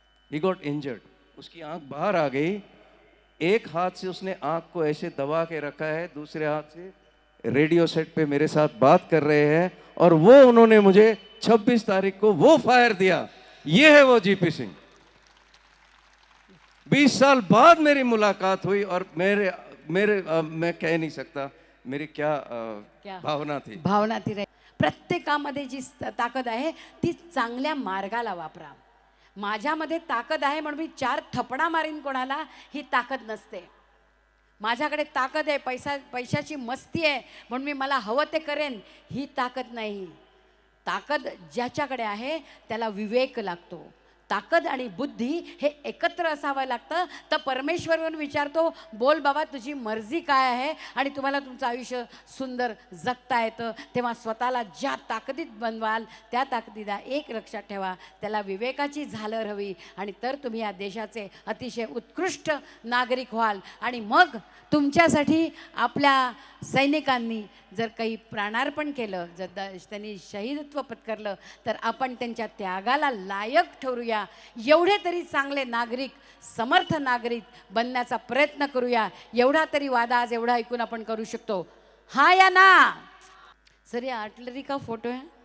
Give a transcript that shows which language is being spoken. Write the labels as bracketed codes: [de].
[en] He got injured, [hi] उसकी आंख बाहर आ गई। एक हाथ से उसने आंख को ऐसे दबा के रखा है, दूसरे हाथ से रेडियो सेट पे मेरे साथ बात कर रहे हैं और वो उन्होंने मुझे 26 तारीख को वो फायर दिया। ये है वो जीपी सिंह। 20 साल बाद मेरी मुलाकात हुई और मेरे मेरे मैं कह नहीं सकता मेरी क्या क्या? भावना थी. [mr] भावना ती राहील. प्रत्येकामध्ये जी ताकद आहे ती चांगल्या मार्गाला वापरा. माझ्यामध्ये ताकद आहे म्हणून मी 4 थपडा मारीन कोणाला, ही ताकद नसते. माझ्याकडे ताकद आहे, पैशाची मस्ती आहे म्हणून मी मला हवं ते करेन, ही ताकद नाही. ताकद ज्याच्याकडे आहे त्याला विवेक लागतो. ताकद आणि बुद्धी हे एकत्र असावं लागतं. तर परमेश्वरवरून विचारतो, बोल बाबा तुझी मर्जी काय आहे आणि तुम्हाला तुमचं आयुष्य सुंदर जगता येतं. तेव्हा स्वतःला ज्या ताकदीत बनवाल त्या ताकदीला एक लक्षात ठेवा, त्याला विवेकाची झालर हवी आणि तर तुम्ही या देशाचे अतिशय उत्कृष्ट नागरिक व्हाल. आणि मग तुमच्यासाठी आपल्या सैनिकांनी जर काही प्राणार्पण केलं, जर त्यांनी शहीदत्व पत्करलं तर आपण त्यांच्या त्यागाला लायक ठरूया. एवढे तरी चांगले नागरिक, समर्थ नागरिक बनण्याचा प्रयत्न करूया. एवढा तरी वादा आज एवढा ऐकून आपण करू शकतो. [hi] हा या ना सर, ये आर्टिलरी का फोटो है.